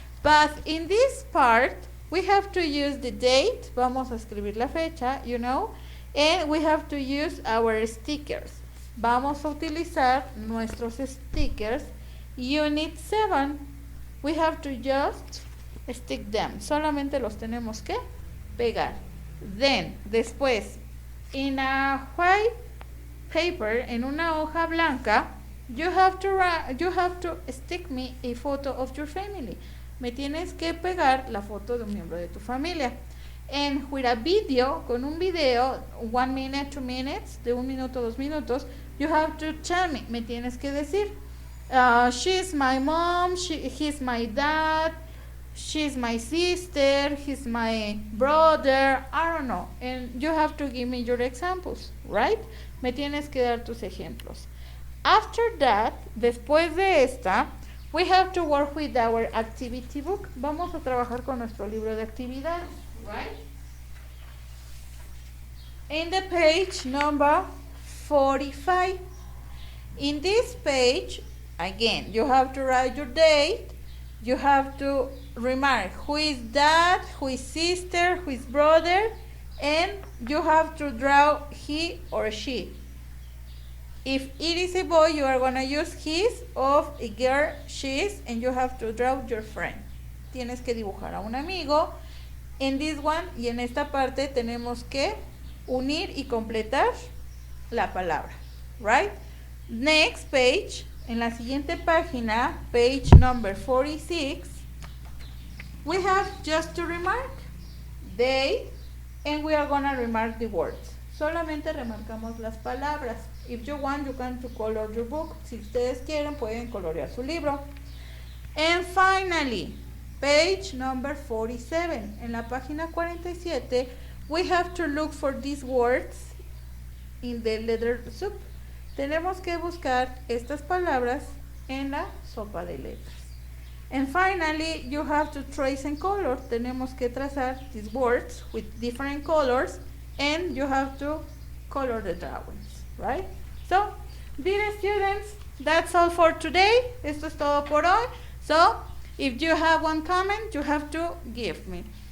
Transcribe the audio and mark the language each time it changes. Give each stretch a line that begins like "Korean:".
English: But in this part, we have to use the date,
Spanish: vamos a escribir la fecha,
English: you know, and we have to use our stickers.
Spanish: Vamos a utilizar nuestros stickers.
English: Unit 7, we have to just stick them.
Spanish: Solamente los tenemos que pegar.
English: Then,
Spanish: después,
English: in a white paper,
Spanish: en una hoja blanca,
English: you have to stick me a photo of your family.
Spanish: Me tienes que pegar la foto de un miembro de tu familia.
English: And with a video,
Spanish: con un video,
English: 1 minute, 2 minutes,
Spanish: de 1 minuto, 2 minutos,
English: you have to tell me
Spanish: tienes que decir,
English: she's my mom, he's my dad, she's my sister, he's my brother, I don't know. And you have to give me your examples, right?
Spanish: Me tienes que dar tus ejemplos.
English: After that,
Spanish: después de esta,
English: we have to work with our activity book.
Spanish: Vamos a trabajar con nuestro libro de actividades, right?
English: In the page number 45. In this page, again, you have to write your date. You have to remark who is dad, who is sister, who is brother, and you have to draw he or she. If it is a boy, you are going to use his, of a girl, she's, and you have to draw your friend.
Spanish: Tienes que dibujar a un amigo. En
English: this one
Spanish: y en esta parte tenemos que unir y completar la palabra, right?
English: Next page,
Spanish: en la siguiente página,
English: page number 46, we have just to remark they, and we are going to remark the words.
Spanish: Solamente remarcamos las palabras.
English: If you want, you can to color your book.
Spanish: Si ustedes quieren, pueden colorear su libro.
English: And finally, page number 47.
Spanish: En la página 47,
English: we have to look for these words in the letter soup.
Spanish: Tenemos que buscar estas palabras en la sopa de letras.
English: And finally, you have to trace and color.
Spanish: Tenemos que trazar
English: these words with different colors, and you have to color the drawings, right? So, dear students, that's all for today.
Spanish: Esto es todo por hoy.
English: So, if you have one comment, you have to give me.